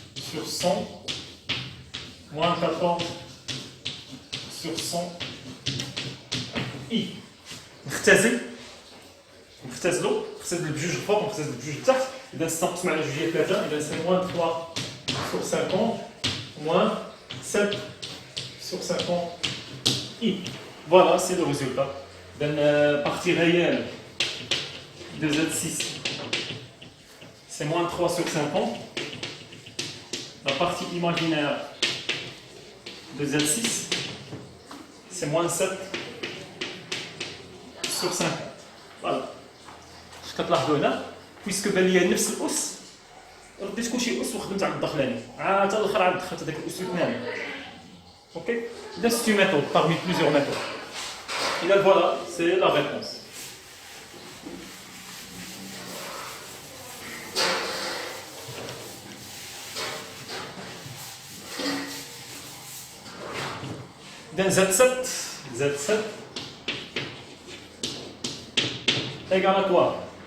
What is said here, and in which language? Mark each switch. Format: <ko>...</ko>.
<fr>sur 100 moins 14 sur 100 I.</fr> <ar>نختزل نختزلو بجوج الفوق ونختزل بجوج التحت. إذا نستنقص مع جوجية 3 إذا</ar> <fr>سي moins 3 sur 50 moins 7 sur 50 I. Voilà, c'est le résultat. Dans la partie réelle de Z6, c'est moins 3 sur 50. La partie imaginaire de Z6, c'est moins 7 sur 50. Voilà.</fr> <ar>اش كتلاحظوا هنا بويسكو بان ليا نفس الاس رديت كلشي اس وخدمت على الدخلاني عاد حتى الاخر عاد دخلت هذاك الاس الثاني.</ar> <fr>اوكي اذا سيت ميثود parmi plusieurs méthodes. Et là voilà, c'est la réponse. Dans Z7 égale à quoi?</fr>